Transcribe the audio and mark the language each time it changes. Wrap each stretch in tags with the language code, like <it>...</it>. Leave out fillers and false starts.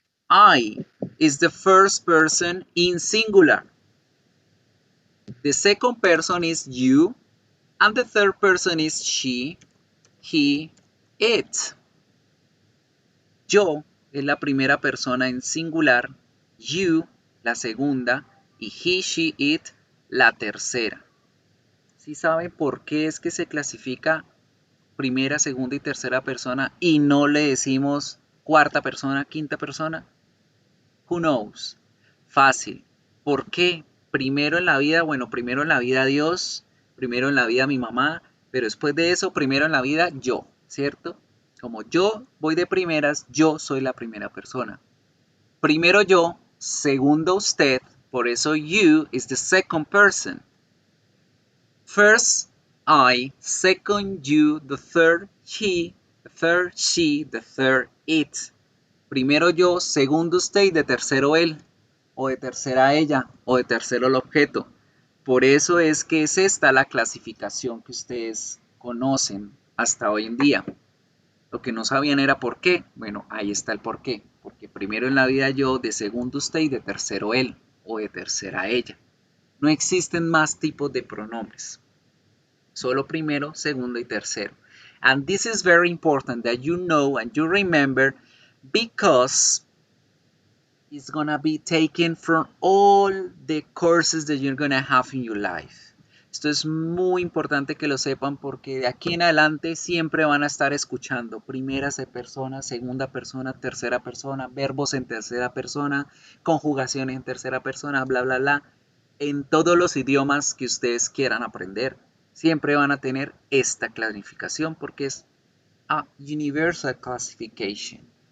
<en>I is the first person in singular. The second person is you. And the third person is she, he, it.</en> <es>Yo es la primera persona en singular. You, la segunda. Y he, she, it, la tercera. ¿Sí saben por qué es que se clasifica primera, segunda y tercera persona y no le decimos cuarta persona, quinta persona?</es> <en>Who knows?</en> <es>Fácil. ¿Por qué? Primero en la vida, bueno, primero en la vida Dios, primero en la vida mi mamá, pero después de eso, primero en la vida yo, ¿cierto? Como yo voy de primeras, yo soy la primera persona. Primero yo, segundo usted, por eso</es> <en>you is the second person. First I, second you, the third he, the third she, the third it.</en> <es>Primero yo, segundo usted y de tercero él, o de tercera ella, o de tercero el objeto. Por eso es que es esta la clasificación que ustedes conocen hasta hoy en día. Lo que no sabían era por qué. Bueno, ahí está el por qué. Porque primero en la vida yo, de segundo usted y de tercero él, o de tercera ella. No existen más tipos de pronombres. Solo primero, segundo y tercero.</es> <en>And this is very important that you know and you remember because it's gonna be taken from all the courses that you're gonna have in your life.</en> <es>Esto es muy importante que lo sepan porque de aquí en adelante siempre van a estar escuchando primera persona, segunda persona, tercera persona, verbos en tercera persona, conjugaciones en tercera persona, bla, bla, bla. En todos los idiomas que ustedes quieran aprender, siempre van a tener esta clasificación porque es</es> <en>a universal classification.</en>